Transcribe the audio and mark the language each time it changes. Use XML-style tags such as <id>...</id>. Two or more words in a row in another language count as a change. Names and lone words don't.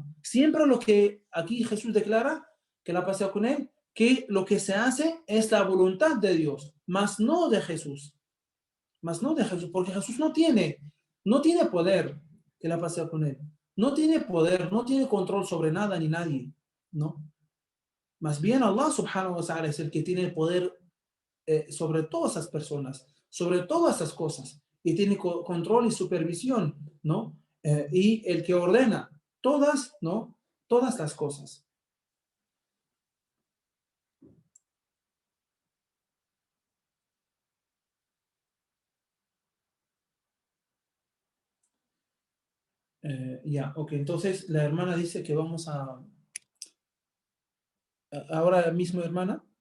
<es>Siempre lo que aquí Jesús declara, que la pasea con él, que lo que se hace es la voluntad de Dios, más no de Jesús, más no de Jesús, porque Jesús no tiene poder que la pasea con él, no tiene poder, no tiene control sobre nada ni nadie, ¿no? Más bien</es> <ar>الله سبحانه وتعالى</ar> <es>es el que tiene el poder sobre todas esas personas, sobre todas esas cosas, y tiene control y supervisión, ¿no? Y el que ordena todas, ¿no? Todas las cosas. Ya, ok, entonces la hermana dice que vamos ahora mismo, hermana.</es>